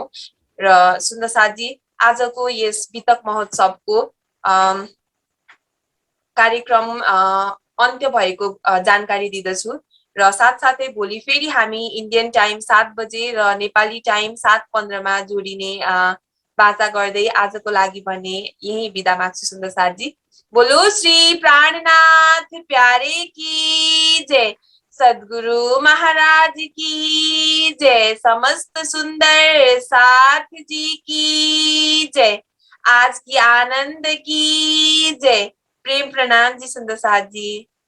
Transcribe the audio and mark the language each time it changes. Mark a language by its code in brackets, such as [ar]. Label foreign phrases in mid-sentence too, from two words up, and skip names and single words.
[ne] र सुन्दर साथजी, आजको यस वितक महोत्सवको कार्यक्रम अन्त्य भएको जानकारी दिदछु र साथसाथै भोलि फेरि हामी [en] Indian time [ne] 7 बजे र नेपाली टाइम 7:15 मा जोडिने बाचा गर्दै आजको लागि भने यही बिदा माग्छु सुन्दर साथजी। [hi] बोलो श्री प्राणनाथ प्यारे की जय, सद्गुरु महाराज की जय, समस्त सुंदर साथ जी की जय, आज की आनंद की जय। प्रेम प्रणाम जी सुंदर साथ जी।